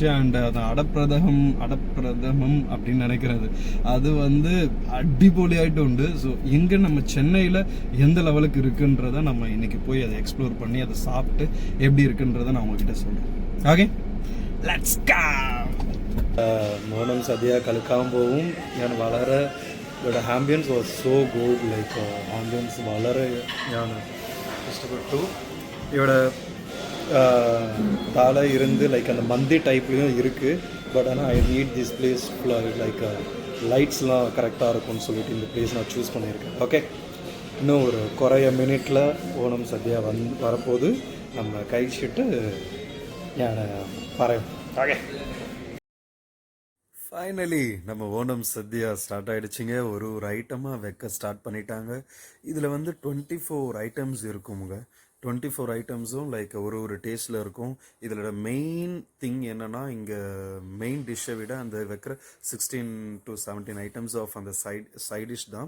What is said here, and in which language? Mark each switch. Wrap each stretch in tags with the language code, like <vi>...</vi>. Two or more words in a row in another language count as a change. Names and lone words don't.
<ta>அண்ட் அது அடப்பிரதமம் அப்படின்னு நினைக்கிறது, அது வந்து</ta> <ml>അടിപൊളിയായിട്ട് ഉണ്ട്.</ml> <ta>ஸோ இங்கே நம்ம சென்னையில் எந்த லெவலுக்கு இருக்குன்றதை நம்ம இன்னைக்கு போய் அதை எக்ஸ்ப்ளோர் பண்ணி அதை சாப்பிட்டு எப்படி இருக்குன்றதை நான் உங்ககிட்ட சொல்கிறேன்.</ta> <en>Okay, let's go.</en> <ml>ഓണം സദ്യ കളിക്കാൻ പോവും ഞാൻ. വളരെ ഇവിടെ</ml> <en>ambience was so good. like ambience</en> <ml>വളരെ ഞാൻ ഇഷ്ടപ്പെട്ടു.</ml> <ta>ഇവിടെ தாழ இருந்து லைக் அந்த மந்தி டைப்லேயும் இருக்குது. பட் ஆனால்</ta> <en>I need this place like lights</en> <ta>கரெக்டாக இருக்கும்னு சொல்லிட்டு இந்த பிளேஸ் நான் சூஸ் பண்ணியிருக்கேன். ஓகே, இன்னும் ஒரு குறைய மினிட்ல ஓணம் சத்யா வரப்போது.</ta> <ml>நம்ம കഴിച്ചിട്ട് ഞാൻ പറയാം.</ml> <ta>ஓகே, ஃபைனலி நம்ம ஓணம் சத்யா ஸ்டார்ட் ஆகிடுச்சிங்க. ஒரு ஐட்டமாக வைக்க ஸ்டார்ட் பண்ணிட்டாங்க. இதில் வந்து 24 ஐட்டம்ஸ் இருக்குங்க. 24 ஐட்டம்ஸும் லைக் ஒரு டேஸ்ட்டில் இருக்கும். இதில்</ta> <en>main thing</en> <ta>என்னென்னா, இங்கே மெயின் டிஷ்ஷை விட அந்த வைக்கிற 16 to 17</ta> <en>items of</en> <ta>அந்த</ta> <en>side dish</en> <ta>தான்.</ta>